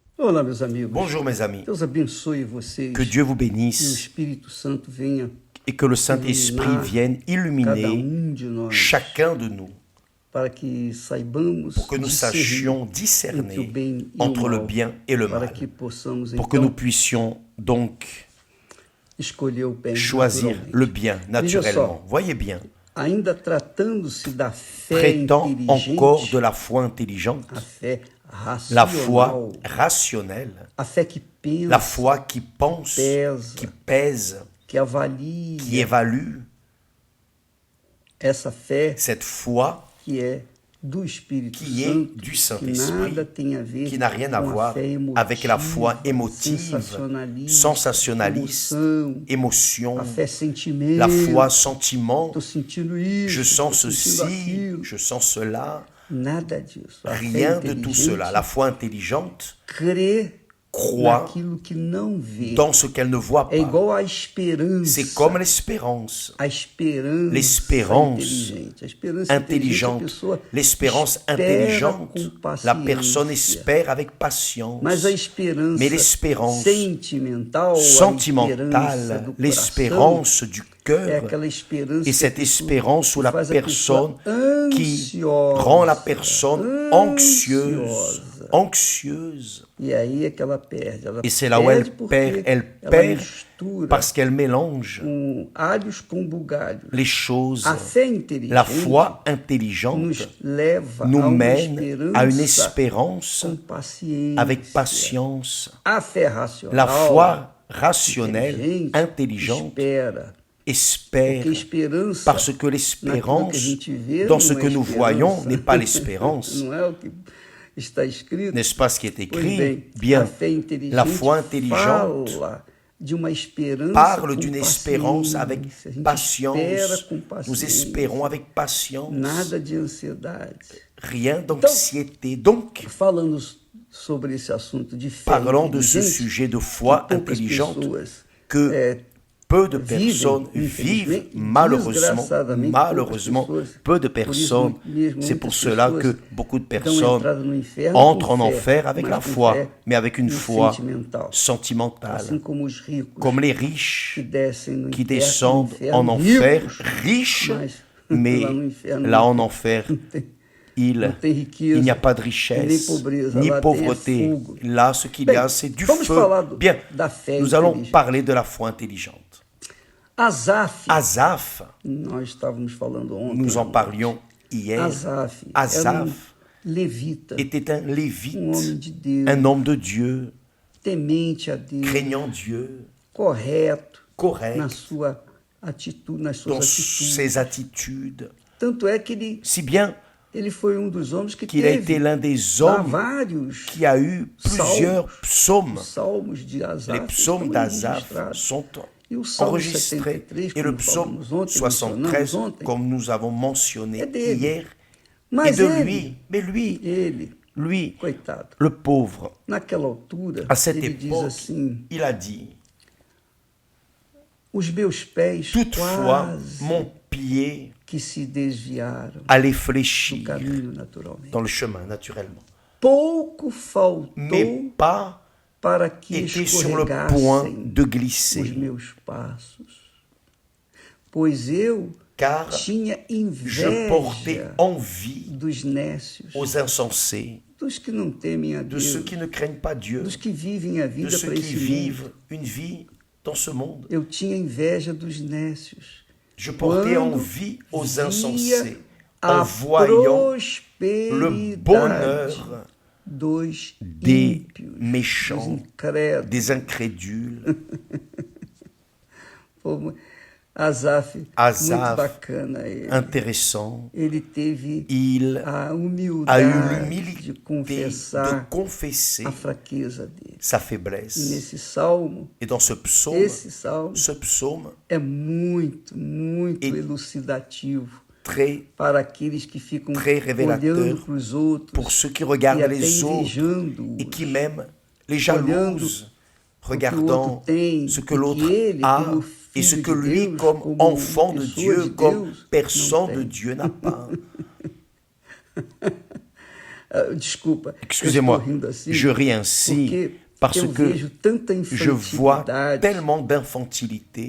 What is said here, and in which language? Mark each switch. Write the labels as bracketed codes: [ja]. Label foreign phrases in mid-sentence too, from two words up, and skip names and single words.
[pt] Olá, meus amigos. [fr] Bonjour mes amis, [pt] Deus abençoe vocês. [fr] que Dieu vous [pt] Que o [fr] bénisse [pt] Espírito Santo venha [fr] et que le Saint-Esprit vienne [pt] cada [fr] illuminer [pt] de nós [fr] chacun de nous [pt] para que saibamos [fr] pour que nous [pt] discernir [fr] sachions [pt] entre o [fr] discerner [pt] bem e [fr] entre [pt] o [fr] le [pt] mal, [fr] bien et le [pt] para [fr] mal, [pt] que possamos [fr] pour que nous [pt] então [fr] puissions donc [pt] escolher o bem [fr] choisir [pt] naturalmente. [fr] le bien naturellement. Voyez bien, [pt] Ainda tratando-se da fé [fr] traitant [pt] inteligente, [fr] encore de la foi intelligente, [pt] a fé [fr] la foi [pt] racional, [fr] rationnelle, [pt] a fé que pensa, [fr] la foi qui pense, [pt] pesa, [fr] qui pèse, [pt] que avalia, [fr] qui évalue, [pt] essa fé [fr] cette foi [pt] que é do Espírito [fr] qui est [pt] Santo, [fr] du [pt] que [fr] Saint-Esprit, [pt] nada tem a ver [fr] qui n'a rien à [pt] com a [fr] voir [pt] fé emotiva, [fr] avec la foi émotive, sensationnaliste, émotion, [pt] a fé sentimento, [fr] la foi sentiment, [pt] tô sentindo isso, [fr] je sens [pt] tô sentindo [fr] ceci, [pt] aquilo. [fr] je sens cela, [pt] Nada disso. A [fr] rien [pt] fé [fr] de tout [pt] inteligente [fr] cela. La foi intelligente [pt] crê [fr] croit [pt] naquilo que não vê. [fr] dans ce qu'elle ne voit [pt] É [fr] pas. [pt] igual à esperança. [fr] C'est comme l'espérance. [pt] A esperança [fr] L'espérance [pt] inteligente. A esperança inteligente, a [fr] intelligente, [pt] pessoa [fr] l'espérance [pt] espera [fr] intelligente, [pt] com paciência. [fr] la personne espère avec patience. [pt] Mas a esperança [fr] Mais l'espérance [pt] sentimental, a esperança [fr] sentimentale, [pt] do [fr] l'espérance du [pt] coração, é [fr] cœur, [pt] aquela esperança [fr] et cette [pt] que [fr] espérance où la [pt] faz a pessoa [fr] personne qui rend la personne anxieuse. [pt] E aí é que ela perde. Ela [fr] Et c'est là où elle [pt] porque [fr] perd. Elle [pt] ela [fr] perd [pt] mistura [fr] parce qu'elle mélange [pt] alhos com bugalhos. [fr] les choses. [pt] A fé inteligente [fr] La foi [pt] nos [fr] intelligente [pt] leva [fr] nous [pt] a uma [fr] mène à une [pt] esperança [fr] espérance [pt] com paciência. [fr] avec patience. [pt] A fé racional, [fr] La foi rationnelle, [pt] inteligente, [fr] intelligente, [pt] espera. [fr] espère, [pt] Porque esperança, [fr] parce que [pt] naquilo [fr] l'espérance, [pt] que a gente vê, [fr] dans [pt] não [fr] ce [pt] é [fr] que nous [pt] esperança. [fr] voyons, n'est pas l'espérance. [pt] Não é o que está escrito. [fr] N'est-ce pas ce qui est [pt] Pois [fr] écrit? [pt] bem, [fr] Bien, [pt] a fé inteligente [fr] la foi intelligente [pt] fala de uma esperança [fr] parle [pt] com [fr] d'une espérance avec [pt] paciência. A gente [fr] patience. [pt] espera com [fr] Nous [pt] paciência. [fr] espérons avec patience. [pt] Nada de ansiedade. [fr] Rien d'anxiété. Donc, [pt] Falando sobre esse assunto de fé [fr] parlons de ce [pt] inteligente, [fr] sujet de foi [pt] que poucas [fr] intelligente [pt] pessoas, [fr] que peu de personnes vivent malheureusement, peu de personnes. C'est pour cela que beaucoup de personnes entrent en enfer avec la foi, mais avec une foi sentimentale. [pt] assim como os ricos [fr] Comme les riches [pt] que [fr] qui descendent en enfer, riches, mais là en enfer, il n'y a pas de richesse, ni pauvreté. Là, ce qu'il y a, c'est du feu. Bien, nous allons parler de la foi intelligente. [pt] Asaph, nós estávamos falando ontem, [fr] nous en parlions hier. Asaph était un lévite, un homme de Dieu, [pt] temente a Deus, [fr] craignant Dieu, [pt] correto [fr] correct [pt] nas suas [fr] dans [pt] atitudes. [fr] ses attitudes, [pt] Tanto é que [fr] si bien [pt] ele foi dos homens que [fr] qu'il a [pt] teve [fr] été l'un des hommes [pt] vários [fr] qui a eu plusieurs psaumes. [pt] salmos de Asaf. [fr] Les psaumes d'Asaph sont [pt] E o Salmo [fr] enregistrés [pt] 73, [fr] et le [pt] como [fr] psaume [pt] falamos ontem, [fr] 73, [pt] mencionamos ontem, [fr] comme nous avons mentionné [pt] dele. [fr] hier, est [pt] mas [fr] de [pt] ele, [fr] lui. Mais lui, [pt] coitado, [fr] le pauvre, [pt] naquela altura, [fr] à cette [pt] ele diz [fr] époque, [pt] assim, [fr] il a dit, [pt] os meus pés [fr] toutefois, [pt] quase [fr] mon pied [pt] que se desviaram [fr] allait [pt] do [fr] fléchir [pt] caminho naturalmente. [fr] dans le chemin, naturellement. [pt] Pouco faltou [fr] Mais pas [pt] para que [fr] était sur le point [pt] escorregassem [fr] de [pt] os [fr] glisser, [pt] meus passos, pois eu [fr] car [pt] tinha [fr] je portais [pt] inveja [fr] envie [pt] dos nécios, [fr] aux insensés, [pt] dos que não temem a [fr] de [pt] Deus, [fr] ceux qui ne craignent pas Dieu, [pt] dos que vivem a [fr] de [pt] vida [fr] ceux [pt] para [fr] qui [pt] esse mundo. [fr] vivent une vie dans ce monde. [pt] Eu tinha inveja dos nécios. [fr] Je portais [pt] Quando [fr] envie aux [pt] via [fr] insensés [pt] a [fr] en voyant le [pt] prosperidade [fr] bonheur [pt] dos [fr] des [pt] ímpios, dos [fr] méchants, [pt] incrédulos. [fr] des incrédules. [pt] Asaf, [fr] Asaph, [pt] muito bacana ele. [fr] Intéressant. [pt] Ele teve [fr] Il [pt] a [fr] a eu [pt] humildade de [fr] l'humilité de [pt] confessar [fr] confesser [pt] a fraqueza dele. [fr] sa [pt] E [fr] faiblesse. [pt] nesse salmo, [fr] Et dans ce psaume [pt] esse salmo [fr] est [pt] é muito [fr] Et [pt] elucidativo [fr] très, [pt] para aqueles que ficam [fr] très révélateur [pt] olhando para os outros [fr] pour ceux qui [pt] e [fr] regardent [pt] até [fr] les autres [pt] invejando [fr] et qui même les jalousent, [pt] o [fr] regardant [pt] que o outro tem, [fr] ce que [pt] e [fr] l'autre [pt] ele, [fr] a [pt] como [fr] et ce [pt] filho [fr] que [pt] de [fr] lui, [pt] Deus, [fr] comme [pt] como [fr] enfant de [pt] pessoa [fr] Dieu, [pt] de [fr] comme [pt] Deus, [fr] personne [pt] não [fr] de [pt] tem. [fr] Dieu n'a pas. [pt] Desculpa, [fr] excusez-moi, je ris ainsi parce que je vois tellement d'infantilité,